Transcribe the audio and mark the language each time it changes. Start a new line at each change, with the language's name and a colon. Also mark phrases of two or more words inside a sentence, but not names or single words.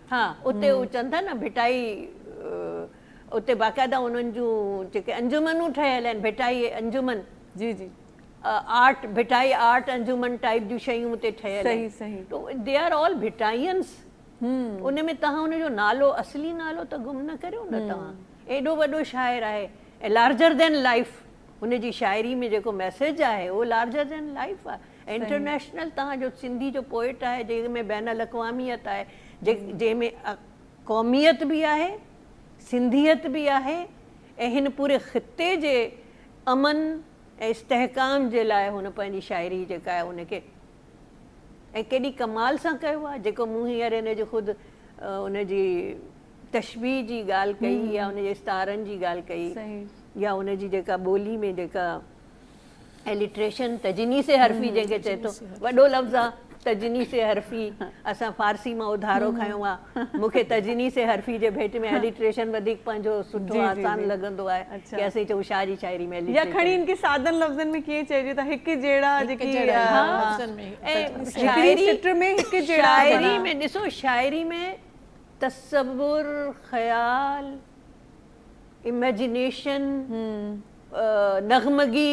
Sindhi: हा, उते उहो चवनि था न भिटाई, उते बाक़ाइदा उन्हनि जूं जेके अंजुमनूं ठहियल आहिनि, भिटाई अंजुमन। जी जी। आर्ट, भिटाई आर्ट अंजुमन टाइप जूं शयूं उते ठहियल आहिनि। सही।
English: तो they are all Bhittaians.
Sindhi: उन में तव्हां उनजो नालो, असली नालो त गुम न करियो न। तव्हां एॾो वॾो शाइर आहे ऐं
English: larger than life,
Sindhi: हुनजी शाइरी में जेको मैसेज आहे उहो
English: larger than life
Sindhi: आहे। इंटरनेशनल तव्हांजो सिंधी जो पोइट आहे जंहिंमें बैन अल-अक़वामियत आहे, जंहिंमें क़ौमियत बि आहे, सिंधियत बि आहे, ऐं हिन पूरे ख़िते जे अमन ऐं इस्तेहकाम जे लाइ हुन पंहिंजी शाइरी जेका आहे उनखे ऐं केॾी कमाल सां कयो आहे। जेको मूं हींअर हिन जो ख़ुदि उनजी तशबीह जी ॻाल्हि कई या उनजे इस्तारनि जी ॻाल्हि कई या उनजी जेका ॿोली में जेका एलिट्रेशन, तजनी से हरफ़ी जंहिंखे चए थो, वॾो लफ़्ज़ आहे तजनी से हरफ़ी। असां फारसी मां उधारो खयो आहे। मूंखे तजनी से हरफ़ी जे भेट में एलिट्रेशन वधीक पंहिंजो सुठो आसान लॻंदो आहे कि असीं चऊं शाह जी शाइरी में या खणी इनके सादन लफ़्ज़नि में कीअं चइजे त हिकु जहिड़ा जेकी शाइरी में ॾिसो, शाइरी में तसव्वुर, ख़याल, इमेजिनेशन, नगमगी